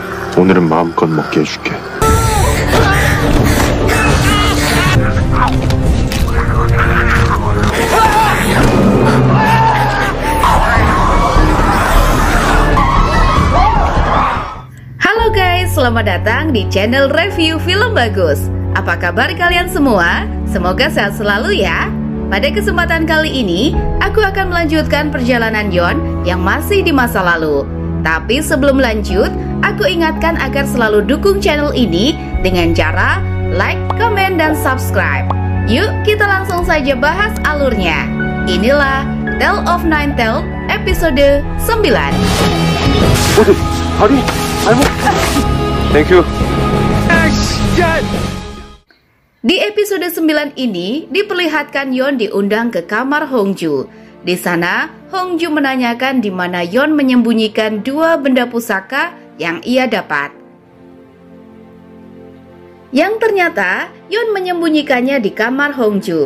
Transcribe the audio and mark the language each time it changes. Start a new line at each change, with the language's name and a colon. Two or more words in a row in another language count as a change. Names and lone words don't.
Korean: 오늘은 마음껏 먹게 해줄게.
Indonesian: Halo guys, selamat datang di channel review film bagus. Apa kabar kalian semua? Semoga sehat selalu ya. Pada kesempatan kali ini, aku akan melanjutkan perjalanan Yeon yang masih di masa lalu. Tapi sebelum lanjut, aku ingatkan agar selalu dukung channel ini dengan cara like, komen, dan subscribe. Yuk kita langsung saja bahas alurnya. Inilah Tale of Nine Tails episode 9.
Korean: 어디? 다리? 발목? 땡큐.
Indonesian: Di episode 9 ini diperlihatkan Yeon diundang ke kamar Hongju. Di sana, Hongju menanyakan di mana Yeon menyembunyikan dua benda pusaka yang ia dapat. Yang ternyata Yeon menyembunyikannya di kamar Hongju.